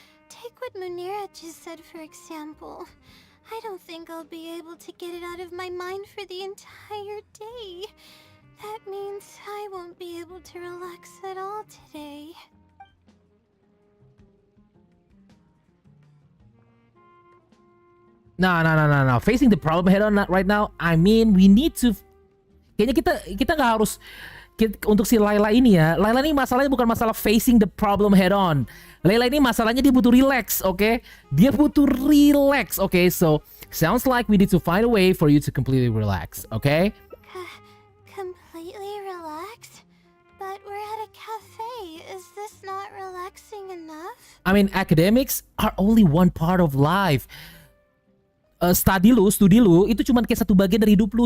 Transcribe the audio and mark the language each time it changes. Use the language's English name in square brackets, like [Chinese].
[English] Take what Munira just said, for example. I don't think I'll be able to get it out of my mind for the entire day. That means I won't be able to relax at all today. No. Facing the problem head on right now. I mean, we need to. [Indonesian] Kayaknya kita nggak harus untuk si Layla ini ya. Layla ini masalahnya bukan masalah [English] facing the problem head on. [Indonesian] Layla ini masalahnya dia butuh [English] relax, okay? [Indonesian] Dia butuh [English] relax, okay? So sounds like we need to find a way for you to completely relax, okay? Completely relax? But we're at a cafe. Is this not relaxing enough? I mean, academics are only one part of life. [Indonesian] Studi lu itu cuma kayak satu bagian dari hidup lu.